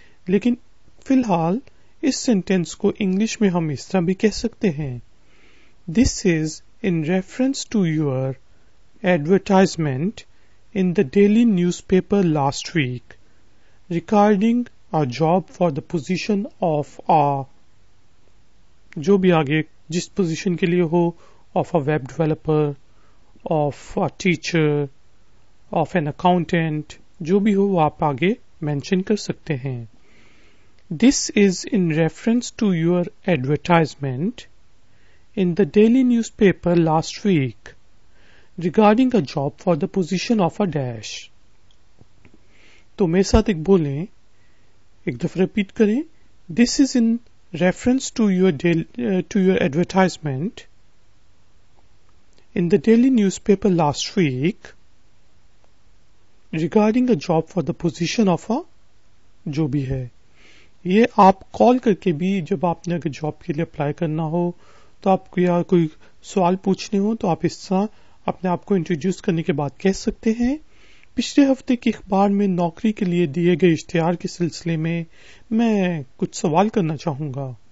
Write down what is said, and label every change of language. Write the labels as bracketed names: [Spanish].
[Urdu] لیکن فی الحال اس سینٹینس کو انگلش میں ہم اس طرح بھی کہہ سکتے ہیں [English] this is in reference to your advertisement in the daily newspaper last week regarding a job for the position of a [Urdu] جو بھی آگے جس پوزیشن کے لیے ہو [English] of a web developer, of a teacher, of an accountant، [Urdu] جو بھی ہو وہ آپ آگے مینشن کر سکتے ہیں. [English] This is in reference to your advertisement in the daily newspaper last week regarding a job for the position of a dash. [Urdu] تو میرے ساتھ ایک بولیں، ایک دفعہ ریپیٹ کریں. [English] This is in reference to your advertisement in the daily newspaper last week regarding a job for the position of a [Urdu] جو بھی ہے. یہ آپ کال کر کے بھی جب آپ نے اگر جاب کے لیے اپلائی کرنا ہو تو آپ کو یا کوئی سوال پوچھنے ہو تو آپ اس طرح اپنے آپ کو انٹروڈیوس کرنے کے بعد کہہ سکتے ہیں پچھلے ہفتے کی اخبار میں نوکری کے لیے دیے گئے اشتہار کے سلسلے میں میں کچھ سوال کرنا چاہوں گا.